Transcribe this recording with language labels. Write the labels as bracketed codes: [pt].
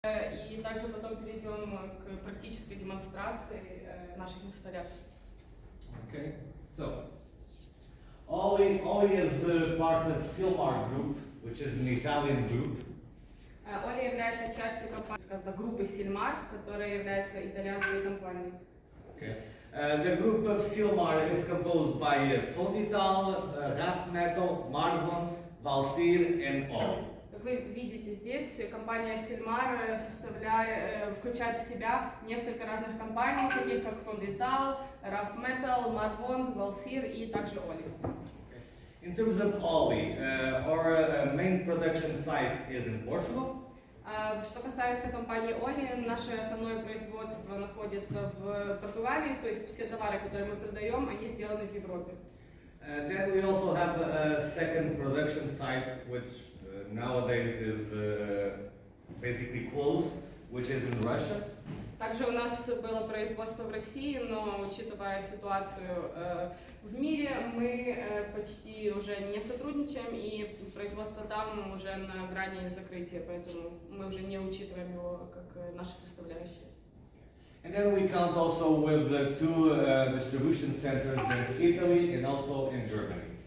[ru] И также потом перейдем к практической демонстрации наших инсталляций. [en] Okay, so OLI is part of Silmar Group, which is an Italian group. [ru] OLI является частью группы Silmar, которая является итальянской компанией. [en] Okay. The group of Silmar is composed by Fondital, Rafmetal, Marvon, Valsir, and OLI. [ru] Как вы видите здесь, компания Silmar включает в себя несколько разных компаний, таких как Fondital, Rafmetal, Marvon, Valsir и также OLI. [en] In terms of OLI, our main production site is in Portugal. [ru] Что касается компании OLI, наше основное производство находится в Португалии, то есть все товары, которые мы продаем, они сделаны в Европе. [en] Then we also have a second production site, which nowadays is basically closed, which is in Russia. [ru] Также у нас было производство в России, но учитывая ситуацию в мире, мы почти уже не сотрудничаем, и производство там уже на грани закрытия, поэтому мы уже не учитываем его как наши составляющие. [en] And then we count also with the two distribution centers in Italy and also in Germany.